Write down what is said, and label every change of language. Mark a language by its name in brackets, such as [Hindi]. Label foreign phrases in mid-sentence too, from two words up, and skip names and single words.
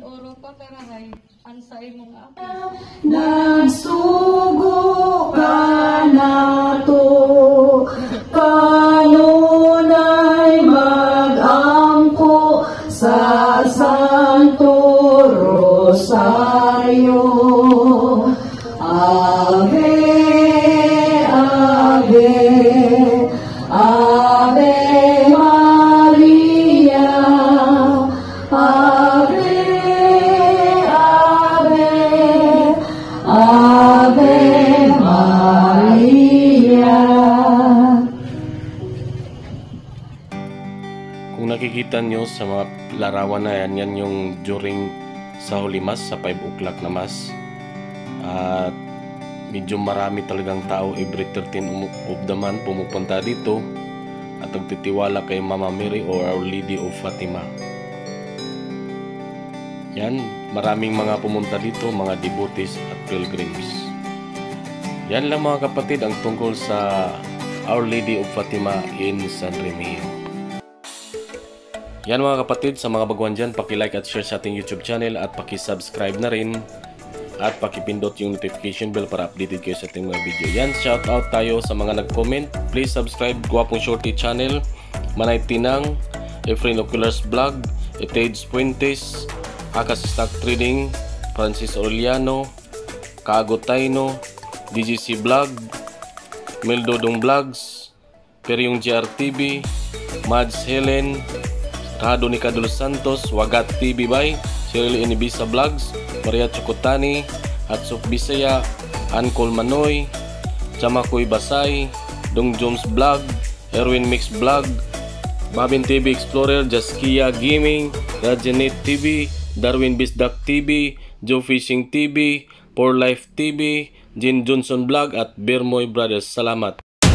[Cebuano] Nagsugo ka nato, kanunay mag-ampo sa Santo Rosario. [Latin] Ave, Ave, Ave Maria, Ave, Ave, Ave Maria. [Filipino] Kung nakikita nyo sa mga larawan na yan, yan yung during sa [English] Holy Mass, [Filipino] sa 5 o'clock na Mass. At medyo marami talagang tao [English] every 13 of the month [Filipino] pumupunta dito at nagtitiwala kay Mama Mary or Our Lady of Fatima. Yan, maraming mga pumunta dito, mga devotees at pilgrims. Yan lang mga kapatid ang tungkol sa Our Lady of Fatima in San Remigio. Yan mga kapatid, sa mga baguhan dyan, paki-like at share sa ating YouTube channel at paki-subscribe na rin at pakipindot yung [English] notification bell [Filipino] para updated kayo sa ating mga video. Yan, [English] shout out [Filipino] tayo sa mga nag-comment. [English] Please subscribe Guwapong Shorty channel, Manay Tinang, Efrain Oculars Vlog, Etage Puentes, Akas Stock Trading, Francis Orellano, Kaago Taino, DGC Vlog, Meldodong Vlogs, Peryong GRTV, Mads Helen, Rado ni Cadulos Santos, Wagat TV by Shirley Inibisa Vlogs, Maria Chukutani, Hatsuk Bisaya, Ancol Manoy, Chamakoy Basay, [Filipino] Dong Jones Vlog, Erwin Mix Vlog, Babin TV Explorer, Jaskia Gaming, Rajanet TV, Darwin Bisdak TV, Joe Fishing TV, For Life TV, Jin Johnson Vlog at Bermoy Brothers. Salamat.